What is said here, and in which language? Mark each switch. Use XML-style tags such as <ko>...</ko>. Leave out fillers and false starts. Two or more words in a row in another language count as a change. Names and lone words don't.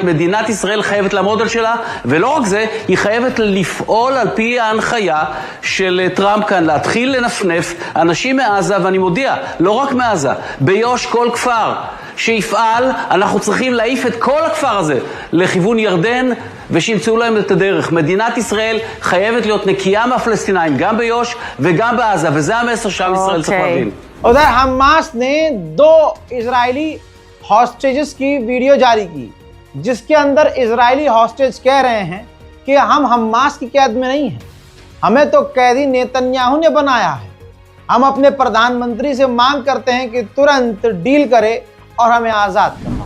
<he>מדינת ישראל חייבת לעמוד על שלה, ולא רק זה, היא חייבת לפעול על פי ההנחיה של טראמפ כאן, להתחיל לנפנף אנשים מעזה, ואני מודיע, לא רק מעזה, ביו"ש כל כפר שיפעל, אנחנו צריכים להעיף את כל הכפר הזה לכיוון ירדן, ושימצאו להם את הדרך. מדינת ישראל חייבת להיות נקייה מהפלסטינאים, גם ביו"ש וגם בעזה, וזה המסר שעם ישראל צריך להבין.</he> <hi>उधर हमास ने 2 इजरायली हॉस्टेजेस की वीडियो जारी की, जिसके अंदर इजरायली हॉस्टेज कह रहे हैं कि हम हमास की कैद में नहीं हैं, हमें तो कैदी नेतन्याहू ने बनाया है। हम अपने प्रधानमंत्री से मांग करते हैं कि तुरंत डील करे और हमें आजाद करवाए।</hi>